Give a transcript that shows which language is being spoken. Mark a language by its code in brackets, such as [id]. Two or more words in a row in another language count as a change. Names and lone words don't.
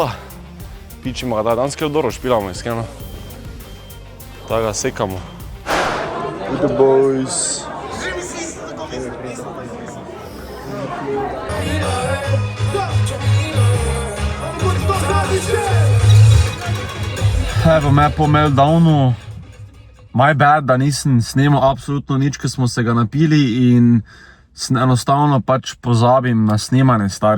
[sl] Pičimo ga, da danes kjer dobro špilamo, iskreno. Tako ga sekamo. [en] With the boys. [sl] Evo me po meltdownu. [en] My bad, [sl] da nisem snemal absolutno nič, ker smo se ga napili in enostavno pač pozabim na snemanje, stari.